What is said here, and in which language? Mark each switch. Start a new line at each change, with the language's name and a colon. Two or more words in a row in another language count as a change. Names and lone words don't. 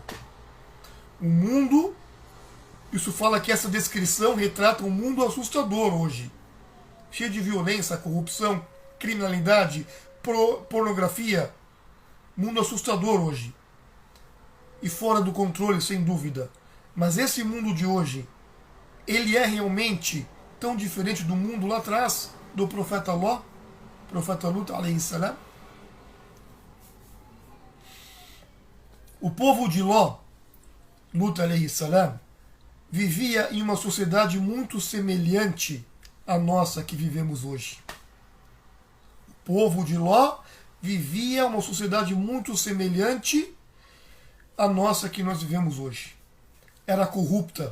Portuguese: O mundo, isso fala que essa descrição retrata um mundo assustador hoje, cheio de violência, corrupção, criminalidade, pornografia. Mundo assustador hoje e fora do controle, sem dúvida. Mas esse mundo de hoje, ele é realmente tão diferente do mundo lá atrás, do profeta Ló, profeta Lut
Arabic: عليه السلام?
Portuguese: O povo de Ló,
Arabic: Lut عليه السلام,
Portuguese: vivia em uma sociedade muito semelhante à nossa que vivemos hoje. O povo de Ló vivia uma sociedade muito semelhante à nossa que nós vivemos hoje. Era corrupta.